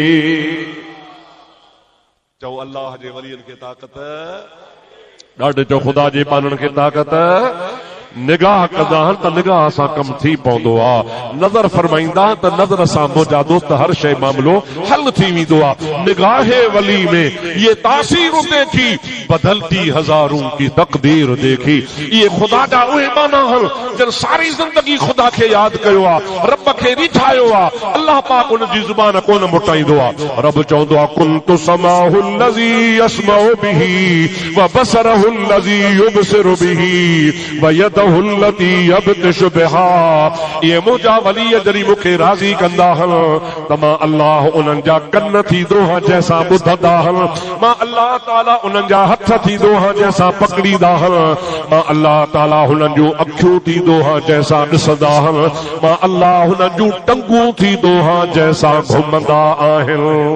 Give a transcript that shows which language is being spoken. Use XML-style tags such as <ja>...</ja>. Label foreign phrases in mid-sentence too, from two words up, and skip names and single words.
<sd>चओ अल्लाह जे वलियनि खे ताक़त ॾाढे चओ ख़ुदा जे पाननि खे ताक़त निगाह कंदा त निगाह सां कम थी पवंदो आहे नज़र फरमाईंदा त नज़र सां मुंहिंजा दोस्त हर शइ मामिलो हल थी वेंदो आहे</sd> <ur>निगाह वली में ये तासीर देखी बदलती हज़ारों की तकदीर देखी</ur> <sd>ये खुदा जा उहे माना आहिनि जन सारी ज़िंदगी खुदा खे यादि कयो आहे रब खे रिठायो आहे अल्लाह पाक उन जी ज़ुबान कोन मुटाईंदो आहे रब चवंदो आहे</sd> <ar>كنت سمعه الذي يسمع به وبصره الذي يبصر به ويده التي يبطش بها</ar> <sd>ये मुंहिंजा वली जॾहिं मूंखे राज़ी कंदा आहिनि त मां अल्लाह उन्हनि जा कन थींदो हा जंहिंसां ॿुधंदा आहिनि मां अल्लाह ताला उन्हनि जा हथ थींदो हा जंहिंसां पकड़ींदा आहिनि मां अल्लाह ताला हुननि जूं अखियूं थींदो हा जंहिंसां ॾिसंदा आहिनि मां अल्लाह हुननि जूं टंगूं थींदो हा जंहिंसां घुमंदा आहिनि</sd>